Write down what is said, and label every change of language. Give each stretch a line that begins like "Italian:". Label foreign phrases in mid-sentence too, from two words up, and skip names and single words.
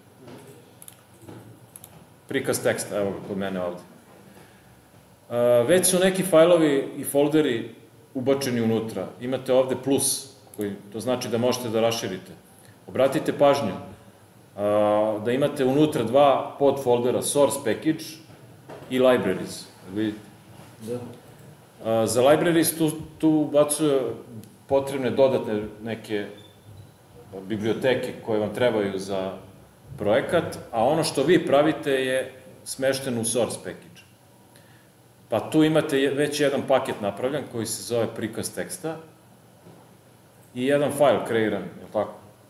Serbian: Prikaz teksta, evo ga kod mene ovde. Već su neki fajlovi i folderi ubačeni unutra. Imate ovde plus, to znači da možete da raširite. Obratite pažnju da imate unutra dva podfoldera,
English: source package i libraries.
Serbian: Vidite? Za libraries tu ubacuju potrebne dodatne neke biblioteke koje vam trebaju za projekat, a ono što vi pravite je smešteno u
English: source package.
Serbian: Pa tu imate već jedan paket napravljen koji se zove prikaz teksta i jedan fajl kreiran, je li tako?